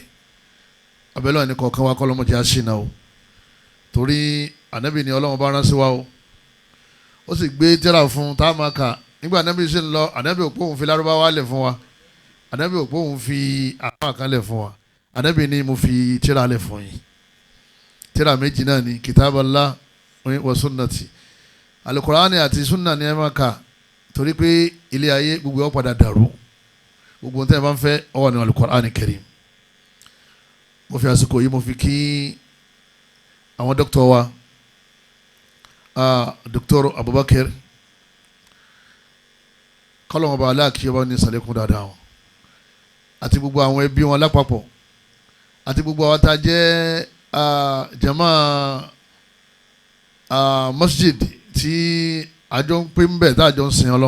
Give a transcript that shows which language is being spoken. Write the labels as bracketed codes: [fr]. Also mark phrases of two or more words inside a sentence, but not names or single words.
[yo] abẹ́lẹ́ ẹni kọ̀ọ̀kan wa kọ́lọ́mọdé àṣìnà o, torí ànábì ni Ọlọ́run bá rán sí wa o. ó sì gbé tírà fún tá a máa kà. nígbà ànábì sì ń lọ, ànábì ò pé òun fi Lárúbáwá lẹ̀ fún wa, ànábì ò pé òun fi àpá kan lẹ̀ fún wa. ànábì ni mo fi tírà lẹ̀ fún yín. tírà méjì náà ni [ar] كتاب الله وسنتي. [yo] Al-Qur'ani àti sunna ni ẹ máa kà, torí pé ilé ayé gbogbo ọ̀ padà dàrú. gbogbo nǹkan tí ẹ bá ń fẹ́ ó wà ní Al-Qur'ani Karim. mo fi àsìkò yìí mo fi kí àwọn dókítà wa, Dr. Abubakar, kọ́lọ́mọba aláàkí ọba ní sàlékún dáadáa wọn, àti gbogbo àwọn ẹbí wọn lápapọ̀, àti gbogbo àwọn tá a jẹ́ jama masjid tí àjọ ń pè ń bẹ̀ tá àjọ ń sìn Ọlọ́run.